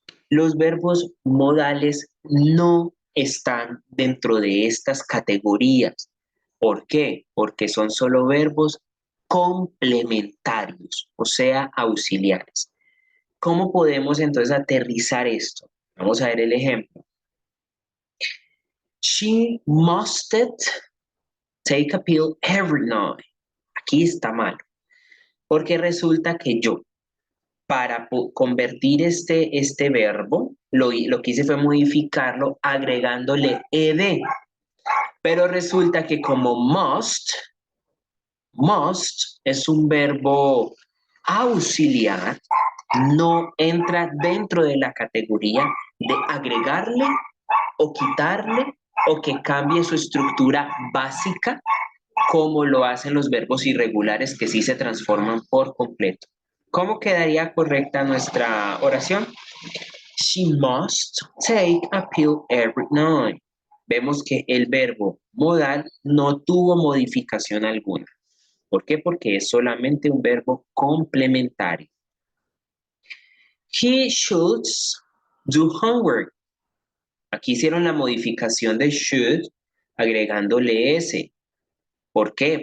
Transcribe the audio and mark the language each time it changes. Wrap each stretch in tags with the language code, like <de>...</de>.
<es>Los verbos modales no están dentro de estas categorías. ¿Por qué? Porque son solo verbos complementarios, o sea, auxiliares. ¿Cómo podemos entonces aterrizar esto? Vamos a ver el ejemplo.</es> <en>She mustn't take a pill every night.</en> <es>Aquí está mal, porque resulta que yo, para convertir este verbo, lo que hice fue modificarlo agregándole ed. Pero resulta que como must es un verbo auxiliar, no entra dentro de la categoría de agregarle o quitarle o que cambie su estructura básica como lo hacen los verbos irregulares que sí se transforman por completo. ¿Cómo quedaría correcta nuestra oración?</es> <en>She must take a pill every night.</en> <es>Vemos que el verbo modal no tuvo modificación alguna. ¿Por qué? Porque es solamente un verbo complementario.</es> <en>He should do homework.</en> <es>Aquí hicieron la modificación de should agregándole s. ¿Por qué?</es>